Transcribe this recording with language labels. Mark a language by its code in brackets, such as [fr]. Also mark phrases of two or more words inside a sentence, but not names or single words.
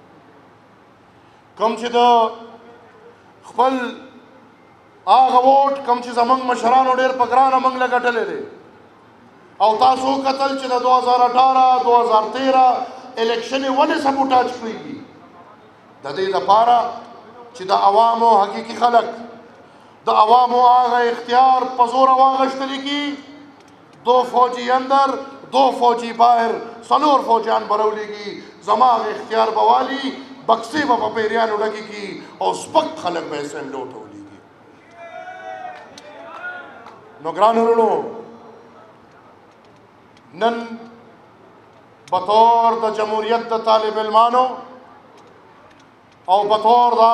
[ps] کم چې د خپل هغه ووټ کم چې زموږ مشرانو ډېر په ګرانه موږ له ګټلی دی او تاسو وکتل چې د 2018 2013 الیکشن یې ولې سبوټاج کړي د دې لپاره چې د عوامو حقیقي خلک د عوامو هغه اختیار په زوره واغشتلی کی [ur] 2 فوجی اندر 2 فوجی باہر [ps] 4 فوجیان برولیږي زما هغه اختیار به والي بکسې به په پیریانو ډکې کی او سپک خلک به اسمبلو ته ولیږي نو ګرانو وروڼو نن بطور د جمهوریت د طالب علمانو او بطور د